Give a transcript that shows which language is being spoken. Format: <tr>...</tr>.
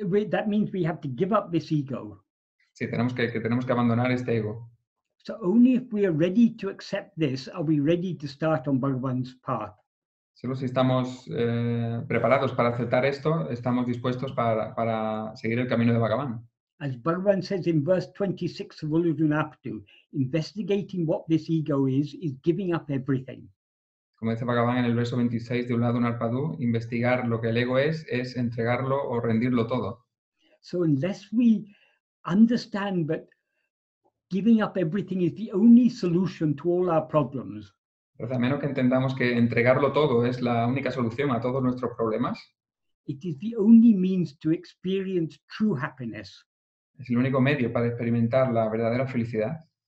<en>That means we have to give up this ego.</en> <es>Sí, tenemos que abandonar este ego.</es> <en>So only if we are ready to accept this are we ready to start on Bhagavan's path.</en> <es>Solo si estamos preparados para aceptar esto, estamos dispuestos para seguir el camino de Bhagavan.</es> <en>As Bhagavan says in verse 26 of Ulludunapadu, investigating what this ego is giving up everything.</en> <es>Como dice Bhagavan en el verso 26 de Ulludunapadu, investigar lo que el ego es entregarlo o rendirlo todo.</es> <en>So unless we understand that giving up everything is the only solution to all our problems,</en> <es>Entonces, a menos que entendamos que entregarlo todo es la única solución a todos nuestros problemas,</es> <en>it is the only means to experience true happiness.</en> <es>es el único medio para experimentar la verdadera felicidad.</es>